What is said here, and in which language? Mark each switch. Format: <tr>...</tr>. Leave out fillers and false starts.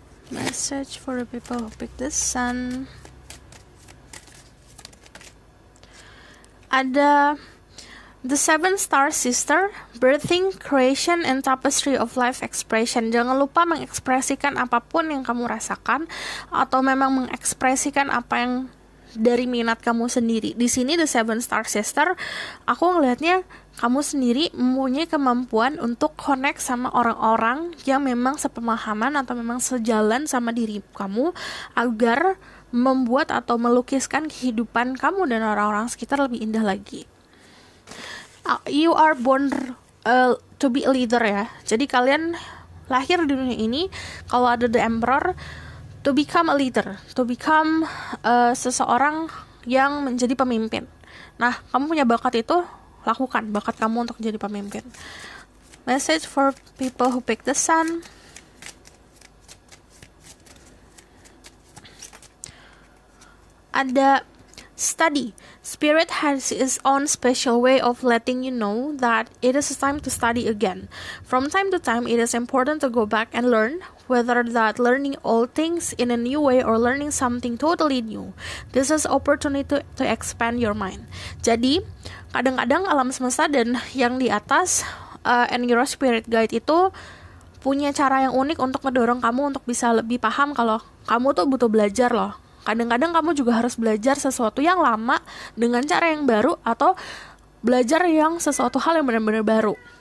<en>Message for the people who pick the sun. Ada The Seven Star Sister, Birthing, Creation, and Tapestry of Life Expression.</en> <id>Jangan lupa mengekspresikan apapun yang kamu rasakan, atau memang mengekspresikan apa yang dari minat kamu sendiri. Di sini The Seven Star Sister, aku ngelihatnya kamu sendiri mempunyai kemampuan untuk connect sama orang-orang yang memang sepemahaman atau memang sejalan sama diri kamu, agar membuat atau melukiskan kehidupan kamu dan orang-orang sekitar lebih indah lagi.</id> <en>You are born to be a leader ya.</en> <id>Jadi kalian lahir di dunia ini, kalau ada the emperor,</id> <en>to become a leader, to become</en> <id>seseorang yang menjadi pemimpin. Nah, kamu punya bakat itu, lakukan bakat kamu untuk jadi pemimpin.</id> <en>Message for people who pick the sun. Ada study. Spirit has its own special way of letting you know that it is time to study again. From time to time, it is important to go back and learn, whether that learning old things in a new way or learning something totally new. This is opportunity to expand your mind.</en> <id>Jadi, kadang-kadang alam semesta dan yang di atas</id> <en>and your spirit guide</en> <id>itu punya cara yang unik untuk mendorong kamu untuk bisa lebih paham kalau kamu tuh butuh belajar loh. Kadang-kadang kamu juga harus belajar sesuatu yang lama dengan cara yang baru, atau belajar yang sesuatu hal yang benar-benar baru.</id>